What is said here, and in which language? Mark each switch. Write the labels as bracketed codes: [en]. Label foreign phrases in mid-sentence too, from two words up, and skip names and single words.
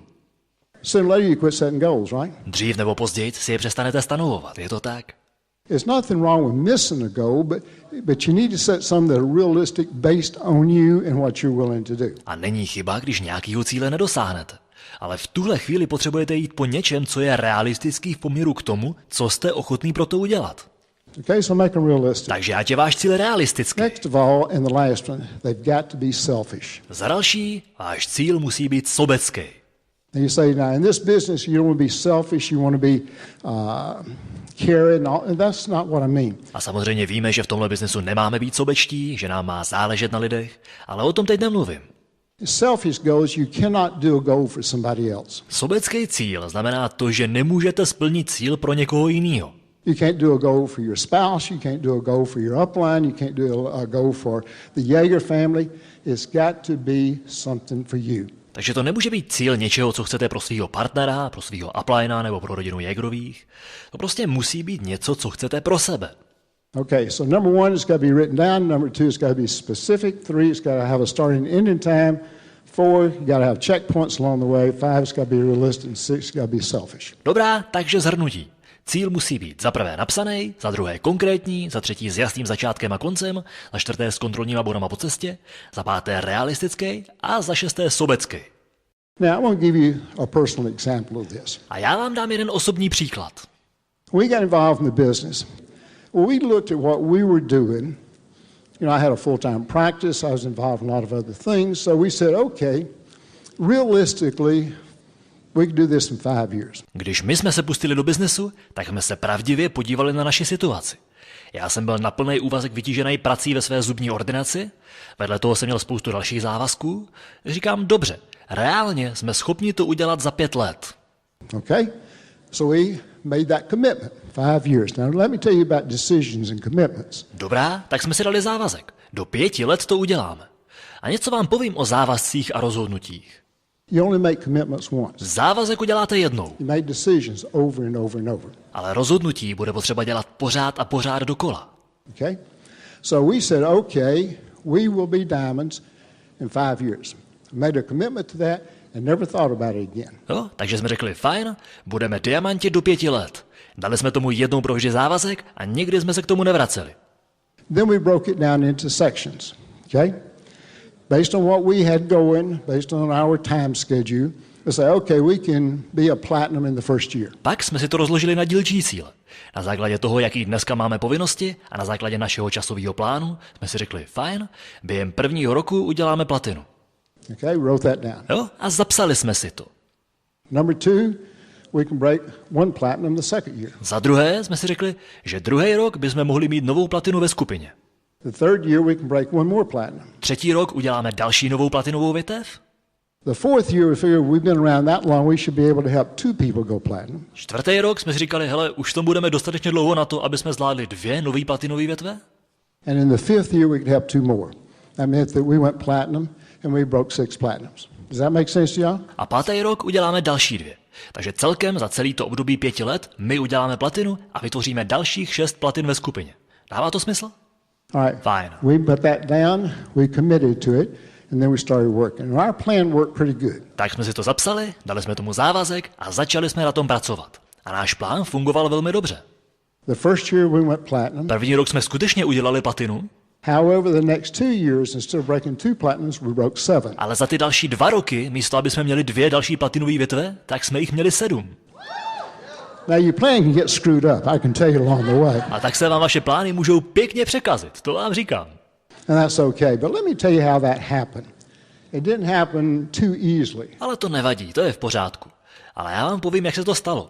[en] Sooner or later you quit setting goals, right? [cs] Dřív nebo později si je přestanete stanovovat, je to tak? [en] There's nothing wrong with missing a goal, but you need to set some that are realistic based on you and what you're willing to do. [cs] A není chyba, když nějakýho cíle nedosáhnete. Ale v tuhle chvíli potřebujete jít po něčem, co je realistický v poměru k tomu, co jste ochotný pro to udělat. [en] Okay, so make them realistic. [cs] Takže ať je váš cíl realistický. [en] Next of all, and the last one, they've got to be selfish. [cs] Za další, váš cíl musí být sobecký. [en] And you say, now in this business, you don't want to be selfish, you want to be caring, and that's not what I mean. [cs] A samozřejmě víme, že v tomhle biznesu nemáme být sobečtí, že nám má záležet na lidech, ale o tom teď nemluvím. [en] Selfish goals, you cannot do a goal for somebody else. [cs] Sobecký cíl znamená to, že nemůžete splnit cíl pro někoho jiného. [en] You can't do a goal for your spouse, you can't do a goal for your upline, you can't do a goal for the Jaeger family. It's got to be something for you. [cs] Takže to nemůže být cíl něčeho, co chcete pro svého partnera, pro svého uplina nebo pro rodinu Jaegerových. To prostě musí být něco, co chcete pro sebe. [en] Okay, so number one, it's got to be written down. Number two, it's got to be specific. Three, it's got to have a starting and ending time. Four, you got to have checkpoints along the way. Five, it's got to be realistic. And six, it's got to be selfish. [cs] Dobrá, takže shrnutí. Cíl musí být za prvé napsaný, za druhé konkrétní, za třetí s jasným začátkem a koncem, za čtvrté s kontrolníma bodama po cestě, za páté realistický a za šesté sobecký. [en] Now, I want to give you a personal example of this. [cs] A já vám dám jeden osobní příklad. [en] We got involved in the business. Well, we looked at what we were doing. You know, I had a full-time practice. I was involved in a lot of other things. So we said, okay, realistically, we could do this in 5 years. [cs] Když my jsme se pustili do biznesu, tak jsme se pravdivě podívali na naši situaci. Já jsem byl na plný úvazek vytížený prací ve své zubní ordinaci, vedle toho jsem měl spoustu dalších závazků. Říkám, dobře, reálně jsme schopni to udělat za 5 let. [en] Okay? So we made that commitment, 5 years. Now let me tell you about decisions and commitments. [cs] Dobrá, tak jsme si dali závazek. Do 5 let to uděláme. A něco vám povím o závazcích a rozhodnutích. [en] You only make commitments once. [cs] Závazek uděláte jednou, [en] You make decisions over and over and over. [cs] ale rozhodnutí bude potřeba dělat pořád a pořád dokola. [en] Okay? So we said, okay, we will be diamonds in 5 years. Made a commitment to that and never thought about it again. [cs] Jo, takže jsme řekli, fajn, budeme diamanti do 5 let. Dali jsme tomu jednou provždy závazek a nikdy jsme se k tomu nevraceli. [en] Then we broke it down into sections. Okay? Based on what we had going, based on our time schedule, we say, okay, we can be a platinum in the first year. [cs] Pak jsme si to rozložili na dílčí cíle. Na základě toho, jaký dneska máme povinnosti a na základě našeho časového plánu jsme si řekli, fajn, během 1. roku uděláme platinu. [en] Okay, wrote that down. [cs] Jo, a zapsali jsme si to. [en] Number 2, we can break one platinum the second year. [cs] Za druhé jsme si řekli, že 2. rok bychom mohli mít novou platinu ve skupině. [en] The third year, we can break one more platinum. [cs] 3. rok uděláme další novou platinovou větev. [en] The fourth year, we figured we've been around that long, we should be able to help 2 people go platinum. [cs] 4. rok jsme si říkali, hele, už to budeme dostatečně dlouho na to, aby jsme zvládli 2 nový platinové větve. [en] And in the 5th year, we could help 2 more. That meant that we went platinum and we broke 6 platinums. Does that make sense to y'all? [cs] A 5. rok uděláme další 2. Takže celkem za celý to období 5 let my uděláme platinu a vytvoříme dalších 6 platin ve skupině. Dává to smysl? [en] All right. Fine. We put that down, we committed to it, and then we started working. And our plan worked pretty good. [cs] Tak jsme si to zapsali, dali jsme tomu závazek a začali jsme na tom pracovat. A náš plán fungoval velmi dobře. [en] The first year we went platinum. [cs] 1. rok jsme skutečně udělali platinu, [en] However, the next 2 years, instead of breaking 2 platinums, we broke 7. [cs] ale za ty další 2 roky, místo aby jsme měli 2 další platinové větve, tak jsme jich měli 7. [en] Now your plan can get screwed up, I can tell you along the way. [cs] A tak se vám vaše plány můžou pěkně překazit, to vám říkám. [en] And that's okay. But let me tell you how that happened. It didn't happen too easily. [cs] Ale to nevadí, to je v pořádku. Ale já vám povím, jak se to stalo.